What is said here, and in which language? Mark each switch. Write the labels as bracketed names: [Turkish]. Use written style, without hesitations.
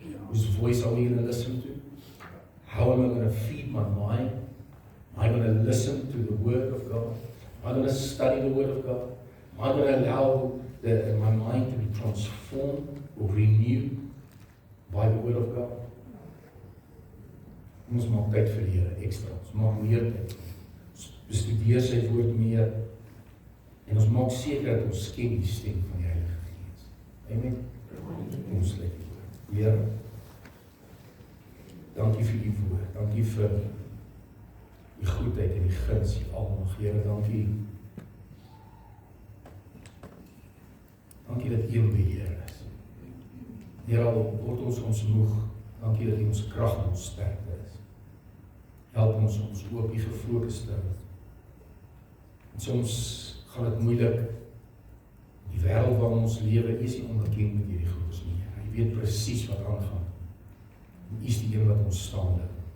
[English] Whose voice are we going to listen to? How am I going to feed my mind? Am I going to listen to the Word of God? Am I going to study the Word of God? Am I going to allow my mind to be transformed or renewed by the Word of God? [Afrikaans] Ons maak tyd vir die Here ekstra. Ons maak meer tyd. Ons bestudeer sy woord meer. En ons maak seker dat ons ken die stem van die Heilige Gees. Amen. Ons lê die woord. Here, dankie vir die woord. Dankie vir die goedheid en die guns, die almag. Here, dankie. Dankie dat U in beheer is. Here, al word ons moeg. Dankie dat U ons krag en ons sterkte is. Help ons ook U gefokus te hou. En soms gaan dit moeilik. Die wêreld waarin ons lewe is nie onbekend met hierdie goedes nie. Hy weet presies wat aangaan. En U is die een wat ons staande.